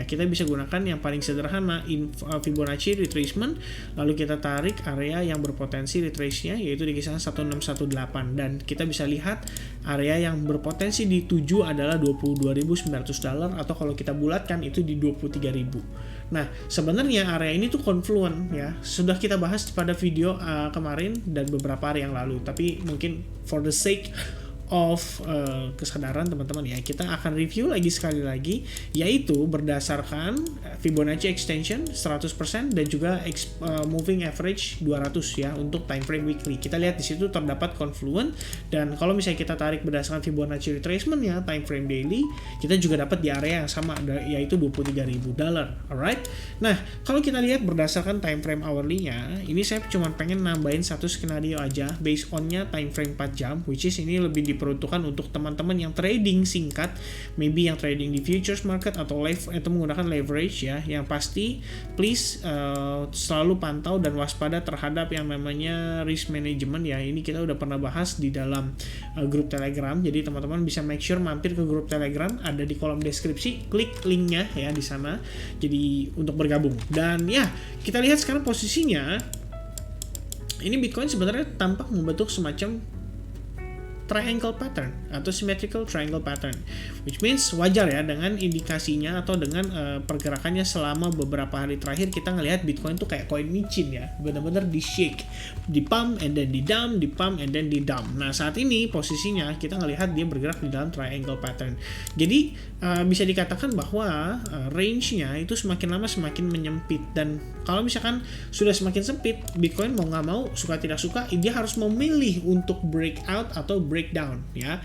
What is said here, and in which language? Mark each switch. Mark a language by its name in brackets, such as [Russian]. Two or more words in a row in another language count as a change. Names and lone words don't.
[Indonesian] Kita bisa gunakan yang paling sederhana, [English] Fibonacci retracement, [Indonesian] lalu kita tarik area yang berpotensi retrace-nya yaitu di kisaran 1618, dan kita bisa lihat area yang berpotensi di 7 adalah $22.900, atau kalau kita bulatkan itu di 23.000. Nah, sebenarnya area ini tuh confluent ya. Sudah kita bahas pada video kemarin dan beberapa hari yang lalu, tapi mungkin [English] for the sake of [Indonesian] kesadaran teman-teman ya, kita akan review lagi sekali lagi, yaitu berdasarkan [English] Fibonacci extension [Indonesian] 100% dan juga [English] moving average [Indonesian] 200 ya untuk [English] time frame weekly. [Indonesian] Kita lihat di situ terdapat confluent, dan kalau misalnya kita tarik berdasarkan [English] Fibonacci retracement [Indonesian] ya [English] time frame daily, [Indonesian] kita juga dapat di area yang sama yaitu $23.000. [English] Alright. [Indonesian] Nah, kalau kita lihat berdasarkan [English] time frame hourly- [Indonesian] nya, ini saya cuma pengen nambahin satu skenario aja [English] based on- [Indonesian] nya [English] time frame [Indonesian] 4 jam, [English] which is [Indonesian] ini lebih diperuntukkan untuk teman-teman yang trading singkat, maybe yang trading di [English] futures market [Indonesian] atau menggunakan leverage ya. Yang pasti please selalu pantau dan waspada terhadap yang namanya [English] risk management [Indonesian] ya. Ini kita udah pernah bahas di dalam grup Telegram, jadi teman-teman bisa [English] make sure [Indonesian] mampir ke grup Telegram, ada di kolom deskripsi, klik linknya ya di sana, jadi untuk bergabung. Dan ya, kita lihat sekarang posisinya ini Bitcoin sebenarnya tampak membentuk semacam [English] triangle pattern [Indonesian] atau [English] symmetrical triangle pattern, which means [Indonesian] wajar ya dengan indikasinya atau dengan pergerakannya selama beberapa hari terakhir. Kita ngelihat Bitcoin tuh kayak koin micin ya, benar-benar di shake, di [English] pump and then [Indonesian] di dump, di [English] pump and then [Indonesian] di dump. Nah, saat ini posisinya kita ngelihat dia bergerak di dalam [English] triangle pattern. [Indonesian] Jadi bisa dikatakan bahwa range-nya itu semakin lama semakin menyempit, dan kalau misalkan sudah semakin sempit, Bitcoin mau nggak mau, suka tidak suka, dia harus memilih untuk breakout atau breakdown ya.